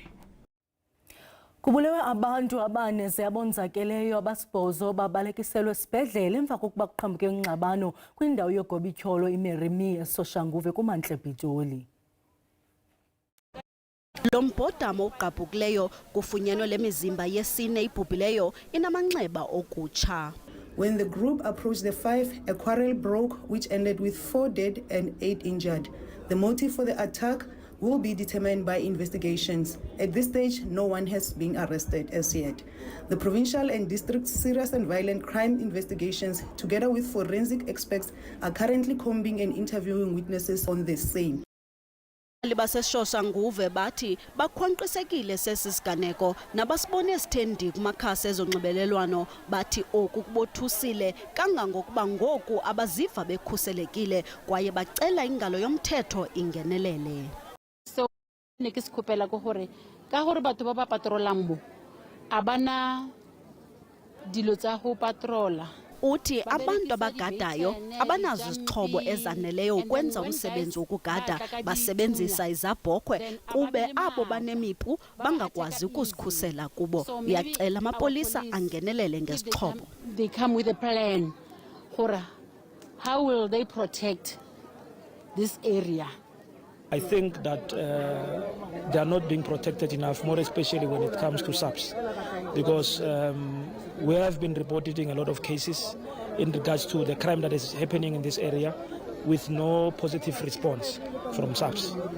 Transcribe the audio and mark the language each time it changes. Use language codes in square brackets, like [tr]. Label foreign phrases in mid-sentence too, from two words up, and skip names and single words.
[xh] Kubulewe abantu abane ziyabonzakeleyo abasibhozo babalekiselwe esibhedlele emva kokuba kuqhambuke ingxabano kwindawo yogobityholo iMary Me eSoshanguve kuMantla ePitoli. Lo mbhodamo ugqabhukileyo kufunyenwe le mizimba yesine ibhubhileyo inamanxeba okutsha. [en] When the group approached the five, a quarrel broke which ended with 4 dead and 8 injured. The motive for the attack will be determined by investigations. At this stage, no one has been arrested as yet. The provincial and district serious and violent crime investigations, together with forensic experts, are currently combing and interviewing witnesses on the scene. [xh] Basesoshanguve bathi bakhwanqisekile sesisiganeko nabasibone sthendi kumakhasi ezonxibelelwano bathi oku kubothusile kangangokuba ngoku abaziva bekhuselekile kwaye bacela ingalo yomthetho ingenelele. [tn] Ne ke sekopela go gore ka gore batho ba ba patrolang mo abana dilo tsa go patrola. [xh] Uthi abantu abagadayo abanazo izixhobo ezaneleyo ukwenza umsebenzi wokugada, basebenzisa izabhokhwe kube abo banemipu bangakwazi ukuzikhusela kubo. Uyacela amapolisa angenelele ngezixhobo. [en] They come with a plan gore how will they protect this area. I think that they are not being protected enough, more especially when it comes to SAPS, because we have been reporting a lot of cases in regards to the crime that is happening in this area with no positive response from SAPS.